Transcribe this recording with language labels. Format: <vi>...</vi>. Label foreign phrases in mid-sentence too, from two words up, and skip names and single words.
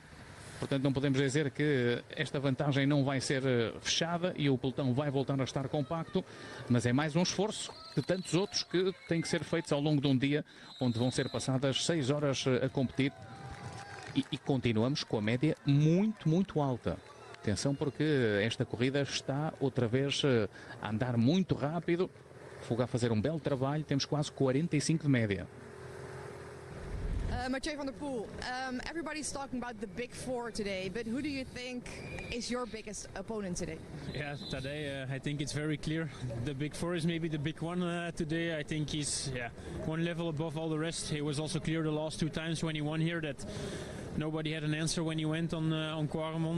<pt>Portanto, não podemos dizer que esta vantagem não vai ser fechada e o pelotão vai voltar a estar compacto, mas é mais um esforço de tantos outros que têm que ser feitos ao longo de um dia, onde vão ser passadas 6 horas a competir e continuamos com a média muito, muito alta. Atenção, porque esta corrida está outra vez a andar muito rápido, Fuga a fazer um belo trabalho, temos quase 45 de média.</pt> <en>Mathieu van der Poel, everybody's talking about the big four today, but who do you think is your biggest opponent today? Yeah, today I think it's very clear. The big four is maybe the big one today. I think he's one level above all the rest. He was also clear the last 2 times when he won here that nobody had an answer when he went on Kwaremont.</en>